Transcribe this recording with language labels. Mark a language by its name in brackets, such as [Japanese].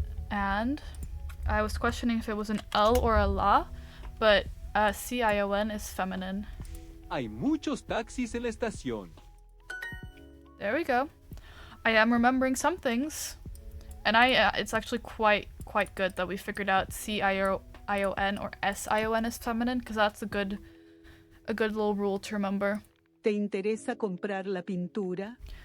[English] And I was questioning if it was an L or a la, but C-I-O-N is feminine. [Spanish] Hay muchos taxis en la estación. [English] There we go. I am remembering some things, and it's actually quite good that we figured out C-I-O-N I-O-N or S-I-O-N is feminine, because that's a good little rule to remember. [Spanish] ¿Te interesa comprar la pintura?